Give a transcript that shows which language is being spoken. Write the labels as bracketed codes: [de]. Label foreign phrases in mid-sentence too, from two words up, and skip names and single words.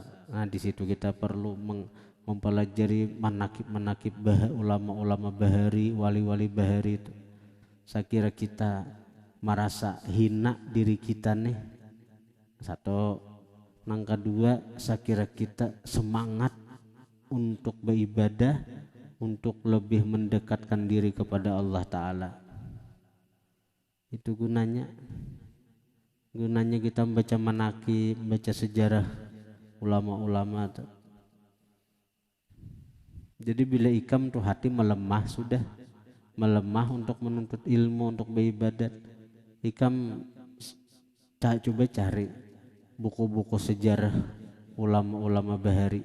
[bjn] Nah di situ kita perlu mempelajari manakib ulama-ulama bahari, wali-wali bahari itu. Saya kira kita merasa hina diri kita nih, satu. Nang kedua, saya kira kita semangat untuk beribadah, untuk lebih mendekatkan diri kepada Allah Ta'ala. Itu gunanya kita membaca manakib, membaca sejarah ulama-ulama tuh. Jadi bila ikam tuh hati melemah, sudah melemah untuk menuntut ilmu, untuk beribadat, ikam coba cari buku-buku sejarah ulama-ulama bahari.